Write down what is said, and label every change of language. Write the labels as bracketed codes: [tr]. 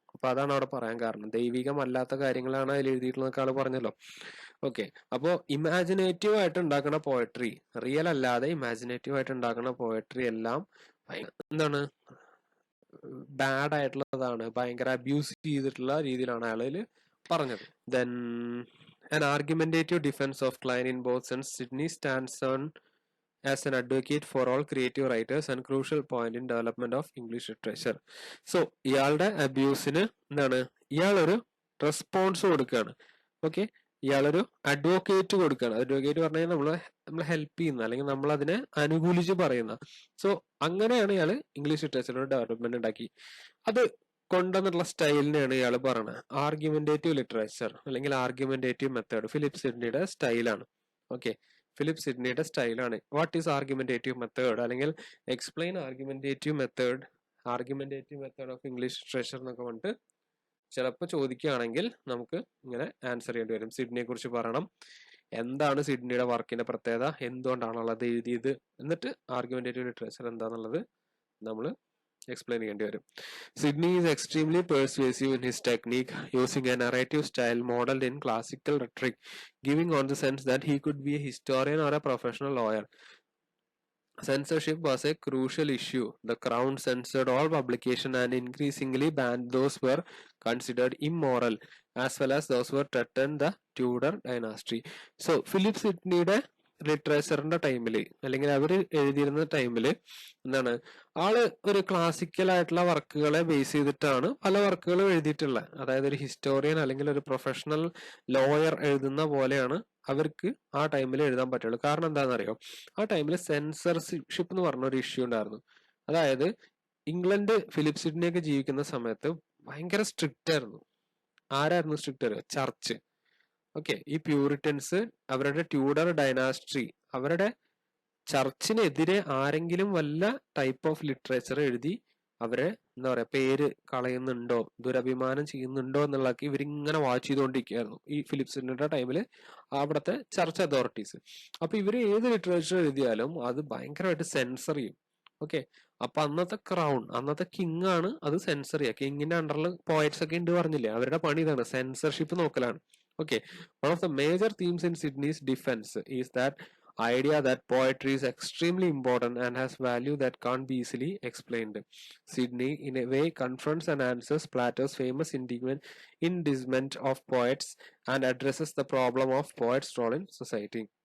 [ml] അപ്പൊ അതാണ് അവിടെ പറയാൻ കാരണം. ദൈവികമല്ലാത്ത കാര്യങ്ങളാണ് അതിൽ എഴുതിയിട്ടുള്ളതൊക്കെ ആള് പറഞ്ഞല്ലോ. ഓക്കെ, അപ്പോ ഇമാജിനേറ്റീവ് ആയിട്ട് ഉണ്ടാക്കുന്ന പോയട്രി, റിയൽ അല്ലാതെ ഇമാജിനേറ്റീവ് ആയിട്ട് ഉണ്ടാക്കുന്ന പോയട്രി എല്ലാം എന്താണ്, ബാഡ് ആയിട്ടുള്ളതാണ്, ഭയങ്കര അബ്യൂസ് ചെയ്തിട്ടുള്ള രീതിയിലാണ് അയാളിൽ പറഞ്ഞത്. [en] Then an argumentative defense of Klein in both sense, Sidney stands on as an advocate for all creative writers and crucial point in development of English literature. [ml] So ഇയാളുടെ അബ്യൂസിന് എന്താണ്, ഇയാളൊരു റെസ്പോൺസ് കൊടുക്കുകയാണ്. ഓക്കെ, ഇയാളൊരു advocate കൊടുക്കുകയാണ്. Advocate പറഞ്ഞാൽ നമ്മളെ help ചെയ്യുന്ന, അല്ലെങ്കിൽ നമ്മൾ അതിനെ അനുകൂലിച്ച് പറയുന്ന. സോ അങ്ങനെയാണ് ഇയാൾ ഇംഗ്ലീഷ് ലിറ്ററേച്ചറിന്റെ ഡെവലപ്മെന്റ് ഉണ്ടാക്കി. അത് കൊണ്ടുവന്നിട്ടുള്ള സ്റ്റൈലിനെയാണ് ഇയാൾ പറയുന്നത് ആർഗ്യുമെന്റേറ്റീവ് ലിറ്ററേച്ചർ അല്ലെങ്കിൽ ആർഗ്യുമെന്റേറ്റീവ് മെത്തേഡ്. ഫിലിപ്പ് സിഡ്നിയുടെ സ്റ്റൈലാണ്. ഓക്കെ, ഫിലിപ്പ് സിഡ്നിയുടെ സ്റ്റൈലാണ്. [en] what is argumentative method, [ml] അല്ലെങ്കിൽ [en] explain argumentative method of English literature [ml] എന്നൊക്കെ പറഞ്ഞിട്ട് ചിലപ്പോൾ ചോദിക്കുകയാണെങ്കിൽ നമുക്ക് ഇങ്ങനെ ആൻസർ ചെയ്യേണ്ടി വരും. സിഡ്നിയെ കുറിച്ച് പറയണം, എന്താണ് സിഡ്നിയുടെ വർക്കിന്റെ പ്രത്യേകത, എന്തുകൊണ്ടാണുള്ളത് എഴുതിയത്, എന്നിട്ട് ആർഗ്യുമെന്റേറ്റീവ് ലിറ്ററേച്ചർ എന്താണെന്നുള്ളത് നമ്മൾ explain ചെയ്യേണ്ടി വരും. [en] Sidney is extremely persuasive in his technique, using a narrative style modeled in classical rhetoric, giving on the sense that he could be a historian or a professional lawyer. Censorship was a crucial issue. The crown censored all publication and increasingly banned those who were considered immoral, as well as those who threatened the Tudor dynasty. [ml] So, Philip Sidneyയുടെ ലിറ്ററേച്ചറിന്റെ ടൈമില്, അല്ലെങ്കിൽ അവർ എഴുതിയിരുന്ന ടൈമില് എന്താണ്, ആള് ഒരു classical ആയിട്ടുള്ള വർക്കുകളെ base ചെയ്തിട്ടാണ് പല വർക്കുകളും എഴുതിയിട്ടുള്ളത്. അതായത് ഒരു ഹിസ്റ്റോറിയൻ അല്ലെങ്കിൽ ഒരു പ്രൊഫഷണൽ ലോയർ എഴുതുന്ന പോലെയാണ് അവർക്ക് ആ ടൈമിൽ എഴുതാൻ പറ്റുള്ളൂ. കാരണം എന്താണെന്നറിയോ, ആ ടൈമിൽ സെൻസർഷിപ്പ് എന്ന് പറഞ്ഞ ഒരു ഇഷ്യൂ ഉണ്ടായിരുന്നു. അതായത് ഇംഗ്ലണ്ട് ഫിലിപ്പ് സിഡ്നിയൊക്കെ ജീവിക്കുന്ന സമയത്ത് ഭയങ്കര സ്ട്രിക്റ്റ് ആയിരുന്നു. ആരായിരുന്നു സ്ട്രിക്റ്റ്? ചർച്ച്. ഓക്കെ, ഈ പ്യൂരിറ്റൻസ് അവരുടെ ട്യൂഡർ ഡൈനാസ്ട്രി, അവരുടെ ചർച്ചിനെതിരെ ആരെങ്കിലും വല്ല ടൈപ്പ് ഓഫ് ലിറ്ററേച്ചർ എഴുതി അവരെ എന്താ പറയാ പേര് കളയുന്നുണ്ടോ, ദുരഭിമാനം ചെയ്യുന്നുണ്ടോ എന്നുള്ളതൊക്കെ ഇവരിങ്ങനെ വാച്ച് ചെയ്തുകൊണ്ടിരിക്കുകയായിരുന്നു ഈ ഫിലിപ്പ് സിഡ്നിയുടെ ടൈമിൽ അവിടുത്തെ ചർച്ച് അതോറിറ്റീസ്. അപ്പൊ ഇവര് ഏത് ലിറ്ററേച്ചർ എഴുതിയാലും അത് ഭയങ്കരമായിട്ട് സെൻസർ ചെയ്യും. ഓക്കെ, അപ്പൊ അന്നത്തെ ക്രൗൺ, അന്നത്തെ കിങ് ആണ് അത് സെൻസർ ചെയ്യുക. കിങ്ങിന്റെ അണ്ടറിൽ പോയറ്റ്സ് ഒക്കെ ഉണ്ട് പറഞ്ഞില്ലേ, അവരുടെ പണി ഇതാണ്, censorship നോക്കലാണ്. [en] Okay, one of the major themes in Sydney's defense is that idea that poetry is extremely important and has value that can't be easily explained. Sydney, in a way, confronts and answers Plato's famous indictment of poets and addresses the problem of poets' role in society.